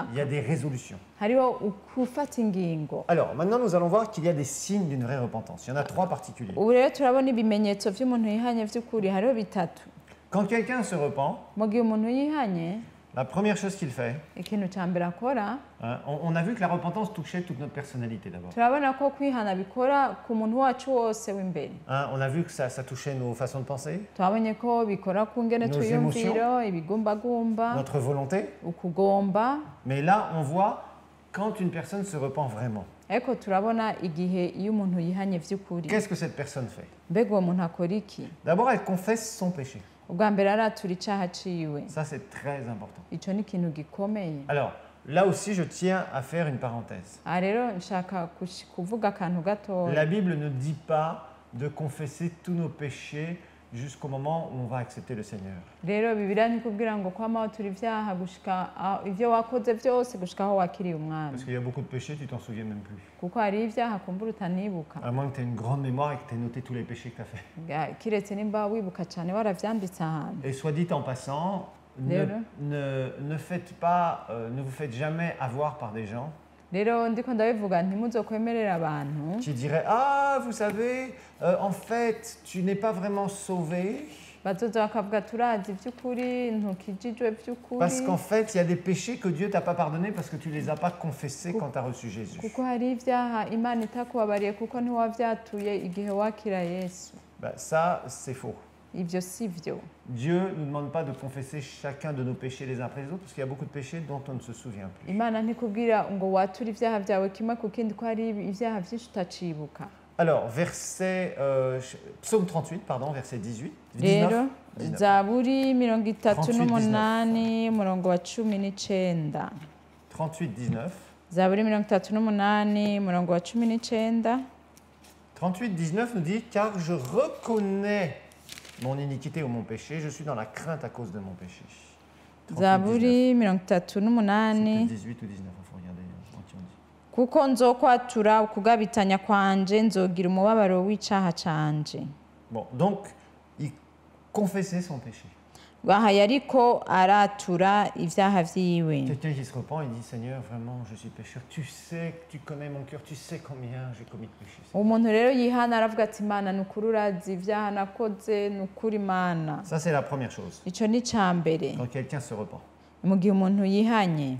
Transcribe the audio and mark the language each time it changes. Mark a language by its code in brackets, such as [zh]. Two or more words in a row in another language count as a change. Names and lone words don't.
[fr] il y a des résolutions. [rn] hariho gufata ingingo. [fr] Alors, maintenant, nous allons voir qu'il y a des signes d'une vraie repentance. Il y en a 3 particuliers. [rn] ubu rero turabona ibimenyetso vy'umuntu yihanye vy'ukuri hariho bitatu. [fr] Quand quelqu'un se repent, [rn] mu gihe umuntu yihanye [fr] la première chose qu'il fait, [rn] ikintu ca mbere akora [fr] hein, on a vu que la repentance touchait toute notre personnalité d'abord. [rn] turabona ko kwihana bikora ku muntu wacu wose w'imbere. [fr] Hein, on a vu que ça touchait nos façons de penser, [rn] turabonye ko bikora ku ngene [fr] Nos [rn] twiyumviro ibigumbagumba [fr] notre volonté. [rn] ukugomba [fr] Mais là, on voit quand une personne se repent vraiment. [rn] ariko turabona igihe iyo umuntu yihanye vy'ukuri [fr] Qu'est-ce que cette personne fait? [rn] mbega uwo muntu akora iki? [fr] D'abord, elle confesse son péché. [rn] ubwa mbere aratura icaha ciwe. [fr] Ça, c'est très important. [rn] ico ni ikintu gikomeye. [fr] Alors, là aussi, je tiens à faire une parenthèse. [rn] aha rero nshaka kuvuga akantu gatoya. [fr] La Bible ne dit pas de confesser tous nos péchés jusqu'au moment où on va accepter le Seigneur. [rn] rero bibiliya ntikubwira ngo kwama watura ivyaha gushika ivyo wakoze vyose gushika aho wakiriye umwami, [fr] Parce qu'il y a beaucoup de péchés, tu t'en souviens même plus. [rn] kuko hari ivyaha kumbura utanibuka. [fr] À moins que tu aies une grande mémoire et que tu aies noté tous les péchés que tu as fait. [rn] kiretse nimba wibuka cane waravyanditse ahantu. [fr] Et soit dit en passant, Léo. ne faites pas, ne vous faites jamais avoir par des gens [rn] rero ndiko ndabivuga ntimuzokwemerera abantu [fr] qui diraient ah, vous savez, en fait, tu n'es pas vraiment sauvé. [rn] bazoza bakavuga turazi vy'ukuri ntukijijwe vy'ukuri [fr] Parce qu'en fait, il y a des péchés que Dieu t'a pas pardonnés parce que tu les as pas confessés quand tu as reçu Jésus. [rn] kuko hari ivyaha imana itakubabariye kuko ntiwavyatuye igihe wakira yesu. [fr] Ben, ça, c'est faux. [rn] ivyo si vyo. [fr] Dieu ne nous demande pas de confesser chacun de nos péchés les uns après les autres parce qu'il y a beaucoup de péchés dont on ne se souvient plus. [rn] imana ntikubwira ngo wature ivyaha vyawe kimwe ku kindi ko hari ivyaha vyinshi utacibuka. [fr] Alors, psaume 38, pardon, verset 18. [rn] rero 19. zaburi 38 38, umurongo wa 19. 38, 19. zaburi 38 umurongo wa 19. [fr] 38, 19 nous dit « Car je reconnais mon iniquité ou mon péché, je suis dans la crainte à cause de mon péché. » 38, [rn] zaburi 19. 38 [fr] C'est 18 ou 19, il faut regarder en qui on dit. [rn] kuko nzokwatura ukugabitanya kwanje nzogira umubabaro w'icaha canje. [fr] Bon, donc, il confessait son péché. [rn] aha yariko aratura ivyaha vyiwe. [fr] Quelqu'un qui se repent, il dit « Seigneur, vraiment, je suis pécheur. Tu sais, tu connais mon cœur, tu sais combien j'ai commis de péchés. » [rn] umuntu rero yihana aravuga ati imana ni ukuri urazi ivyaha nakoze ni ukuri imana. [fr] Ça, c'est la première chose, [rn] ico ni ca mbere [fr] quand quelqu'un se repent. [rn] mu gihe umuntu yihanye.